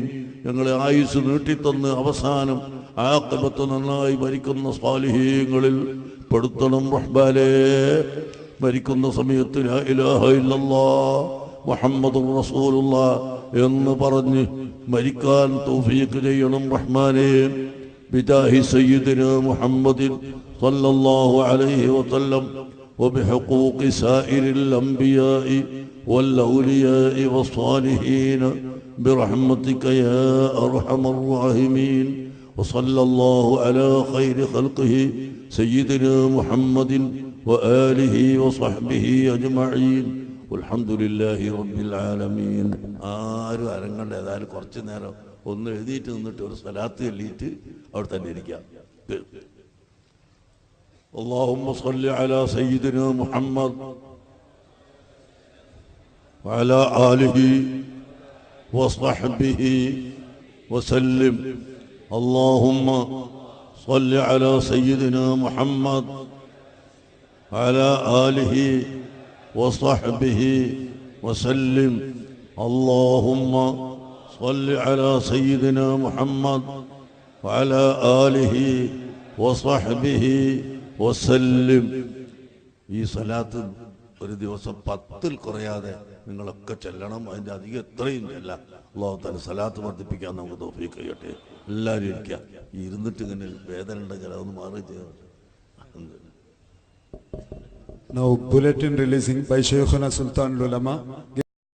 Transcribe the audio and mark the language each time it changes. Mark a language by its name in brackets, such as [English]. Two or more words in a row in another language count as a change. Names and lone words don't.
[Malayalam] ഞങ്ങളെ ആയുസ് നീട്ടിത്തന്ന് അവസാനം ആഖിബത്ത് നന്നായി മരിക്കുന്ന സ്വാലിഹീങ്ങളിൽ പെടുത്തണം റഹ്മാനേ. മരിക്കുന്ന സമയത്ത് [Arabic] لا إله إلا الله محمد رسول الله [Malayalam] എന്ന് പറഞ്ഞ് മരിക്കാൻ തൗഫീഖ് ചെയ്യണം റഹ്മാനേ. [Arabic] بجاه سيدنا محمد صلى الله عليه وسلم وبحقوق سائر الأنبياء والأولياء والصالحين برحمتك يا أرحم الراحمين. وصلى الله على خير خلقه سيدنا محمد وآله وصحبه أجمعين والحمد لله رب العالمين. [Malayalam] ആരും അരങ്ങണ്ട. ഏതായാലും കുറച്ച് നേരം ഒന്ന് എഴുതിയിട്ട് നിന്നിട്ട് ഒരു സ്വലാത്ത് ചൊല്ലിയിട്ട് അവിടെ തന്നെ ഇരിക്കാം. [Arabic] اللهم صل على سيدنا محمد وعلى آله وصحبه وسلم. اللهم صل على سيدنا محمد وعلى آله وصحبه وسلم. اللهم صل على سيدنا محمد وعلى آله وصحبه വസല്ലം. [Malayalam] ഈ സലാത്ത് ഒരു ദിവസം 10 കുറയാതെ നിങ്ങളൊക്കെ ചെല്ലണം. അതിൻ്റെ അധികം എത്രയും ചെല്ലാം. [Arabic] الله تعالى [Malayalam] സലാത്ത് വർദ്ധിപ്പിക്കാൻ നമുക്ക് തൗഫീഖ് ചെയ്യട്ടെ. എല്ലാവരും ഇരിക്കുക. ഇരുന്നിട്ട് ഇങ്ങനെ വേദന ഉണ്ടെങ്കിൽ അതൊന്ന് മാറി ചെയ്യണം. [English] Now bulletin releasing by Shaykhuna Sultanul Ulama.